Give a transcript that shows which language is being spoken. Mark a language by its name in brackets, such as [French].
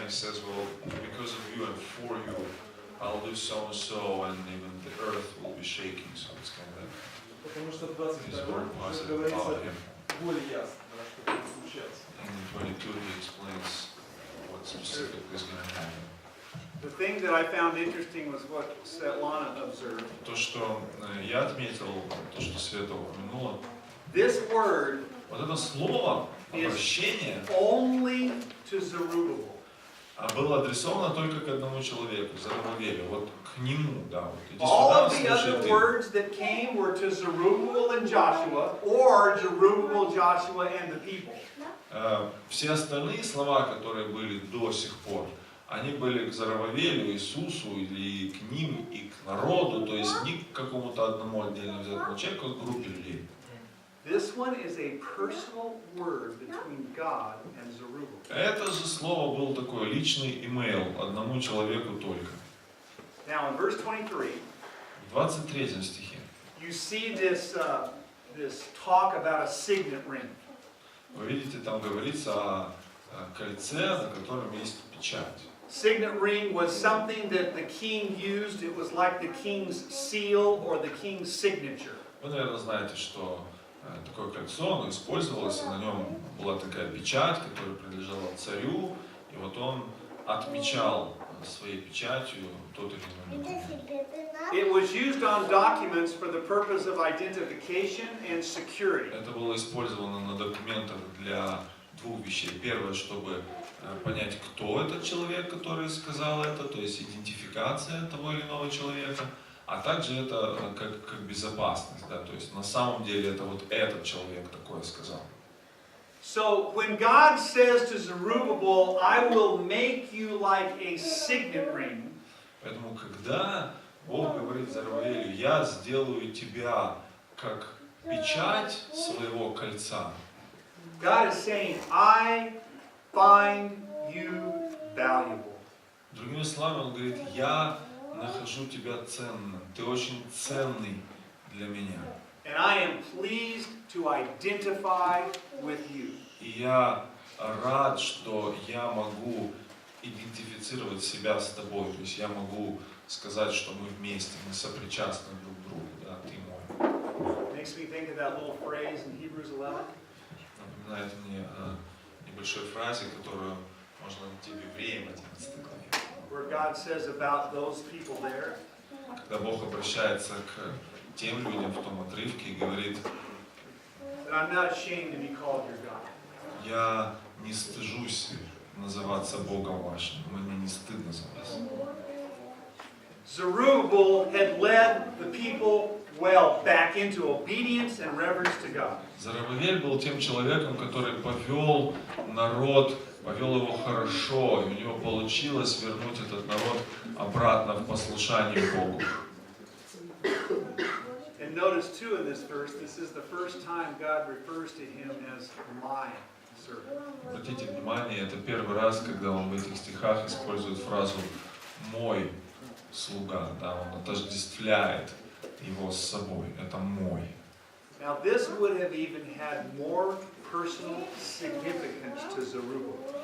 [English] He says, well, because of you and for you, I'll do so and so, and even the earth will be shaking. So it's kind of [Russian] Потому что в [English] his word 22 positive [Russian] говорится [English] about him. [Russian] более ясно, что будет случаться. [English] And in 22 he explains what specifically is going to happen. The thing that I found interesting was what Svetlana observed. [Russian] То, что я отметил, то, что Света упомянула, [English] This word [Russian] вот это слово, обращение, [English] only to Zerubbabel. [Russian] было адресовано только к одному человеку, Зоробабелю, вот к нему, да, вот иди [English] All [Russian] сюда, [English] of the other [Russian] слушай ты. [English] words that came were to Zerubbabel and Joshua, or Zerubbabel, Joshua, and the people. [Russian] Все остальные слова, которые были до сих пор, они были к Зоробабелю, Иисусу, или к ним, и к народу, то есть не к какому-то одному отдельно взятому человеку, а к группе людей. [English] This one is a personal word between God and Zerubbabel. [Russian] Это же слово был такой личный имейл одному человеку только. [English] Now in verse 23, [Russian] В 23 стихе [English] you see this talk about a signet ring. [Russian] вы видите, там говорится о кольце, на котором есть печать. [English] Signet ring was something that the king used. It was like the king's seal or the king's signature. [Russian] Вы, наверное, знаете, что такое кольцо, оно использовалось, и на нем была такая печать, которая принадлежала царю, и вот он отмечал своей печатью тот или иной документ. [English] It was used on documents for the purpose of identification and security. [Russian] Это было использовано на документах для двух вещей. Первое, чтобы понять, кто этот человек, который сказал это, то есть идентификация того или иного человека, а также это как безопасность, да, то есть на самом деле это вот этот человек такое сказал. [English] So when God says to Zerubbabel, I will make you like a signet ring, [Russian] Поэтому, когда Бог говорит Зарубавелю: я сделаю тебя как печать своего кольца. [English] God is saying, I find you valuable. [Russian] Другими словами, Он говорит: я нахожу тебя ценным, ты очень ценный для меня. [English] And I am pleased to identify with you. [Russian] И я рад, что я могу идентифицировать себя с тобой, то есть я могу сказать, что мы вместе, мы сопричастны друг к другу, да, ты мой. [English] Makes me think of that little phrase in Hebrews 11. [Russian] Напоминает мне о небольшой фразе, которую можно найти в Евреям 11 главе. [English] Where God says about those people there, [Russian] Когда Бог обращается к тем людям в том отрывке и говорит: [English] that I'm not ashamed to be called your God. [Russian] я не стыжусь называться Богом вашим, мне не стыдно за вас. [English] Zerubbabel had led the people well back into obedience and reverence to God. [Russian] Зарубавель был тем человеком, который повел народ, повел его хорошо, и у него получилось вернуть этот народ обратно в послушание Богу. [English] And notice too in this verse, this is the first time God refers to him as my servant. [Russian] Обратите внимание, это первый раз, когда он в этих стихах использует фразу «мой слуга», да, он отождествляет его с собой, это «мой». [English] Now this would have even had more personal significance to Zerubbabel.